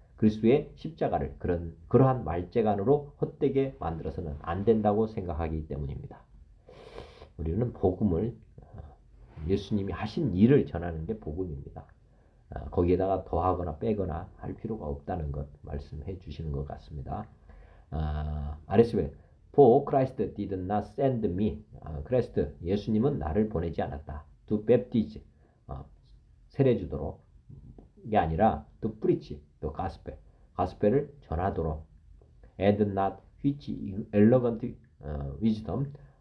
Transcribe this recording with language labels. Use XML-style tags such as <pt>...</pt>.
<ko>그리스도의 십자가를 그러한 말재간으로 헛되게 만들어서는 안 된다고 생각하기 때문입니다. 우리는 복음을 예수님이 하신 일을 전하는 게 복음입니다. 거기에다가 더하거나 빼거나 할 필요가 없다는 것 말씀해 주시는 것 같습니다.</ko> <en>아레스베 For Christ did not send me.</en> <ko>크리스트 예수님은 나를 보내지 않았다.</ko> <en>To baptize</en> <ko>세례 주도록 게 아니라</ko> <en>to preach the gospel</en> <ko>가스펠을 전하도록</ko> <en>and not which elegant wisdom</en>